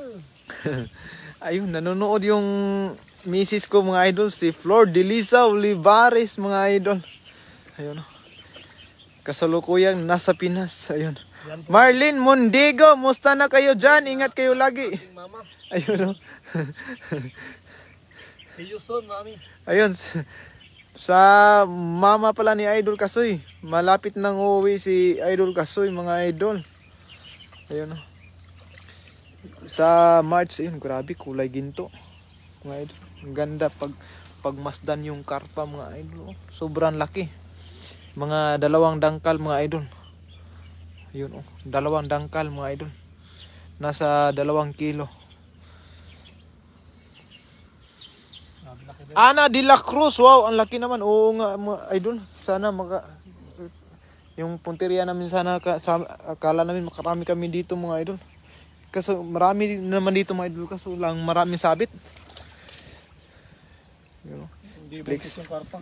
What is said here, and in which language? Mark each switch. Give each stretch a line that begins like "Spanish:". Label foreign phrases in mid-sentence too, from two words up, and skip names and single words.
Filipino: Ayun, nanonood yung misis ko mga idol, si Flor Delisa Olivares mga idol. Ayun kasalukuyang nasa Pinas. Ayun. Marlene Mondigo, musta na kayo dyan? Ingat kayo lagi. Mama. Ayun
English: See you soon,
Filipino: mami. Ayun. Sa mama pala ni Idol Kasoy. Malapit nang uuwi si Idol Kasoy mga idol. Ayun Sa March, ayun, grabe, kulay ginto. Mga idol. Ang ganda pagmasdan yung karpa mga idol. Sobrang laki. Mga 2 dangkal mga idol. Ayun 2 dangkal mga idol. Nasa 2 kilo. Ana de la Cruz, wow, ang laki naman. Oo nga mga idol. Sana yung punteriya namin sana akala namin makarami kami dito mga idol. Kasi marami naman dito mga idol, kaso lang maraming sabit. Hindi bakit yung karpa.